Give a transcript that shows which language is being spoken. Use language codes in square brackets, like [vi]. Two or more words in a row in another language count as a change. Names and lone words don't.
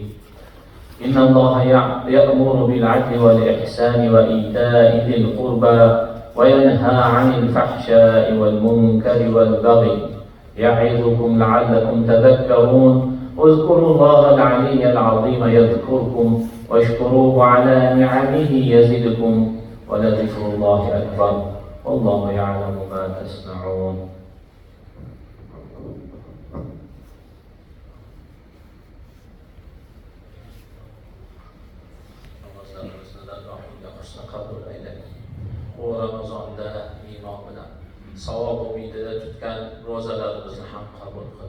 [ar] إن الله يأمر بالعدل والإحسان وإيتاء ذي القربى وينهى عن الفحشاء والمنكر والبغي يعظكم لعلكم تذكرون. اذكروا الله العلي العظيم يذكركم واشكروه على نعمه يزدكم ولذكر الله أكبر والله يعلم ما تصنعون. [uz] Bu Ramazonda iymon bilan savob umidida tutgan ro'zalarimizni ham qabul qil.